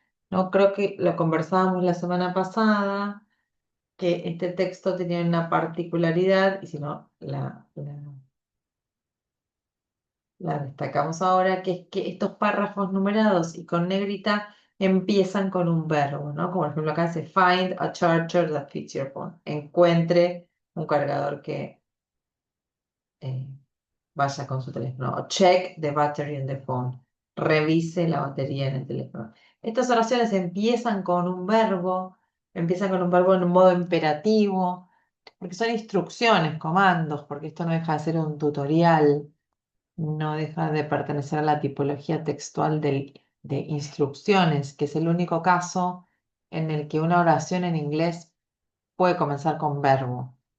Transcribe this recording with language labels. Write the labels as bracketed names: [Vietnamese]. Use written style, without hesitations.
[Spanish] No creo que lo conversábamos la semana pasada, que este texto tenía una particularidad, y si no, la destacamos ahora, que es que estos párrafos numerados y con negrita empiezan con un verbo, ¿no? Como por ejemplo acá dice, [English] find a charger that fits your phone. [Spanish] Encuentre un cargador que eh, vaya con su teléfono. [English] O check the battery in the phone. [Spanish] Revise la batería en el teléfono. Estas oraciones empiezan con un verbo en un modo imperativo, porque son instrucciones, comandos, porque esto no deja de ser un tutorial, no deja de pertenecer a la tipología textual de instrucciones, que es el único caso en el que una oración en inglés puede comenzar con verbo.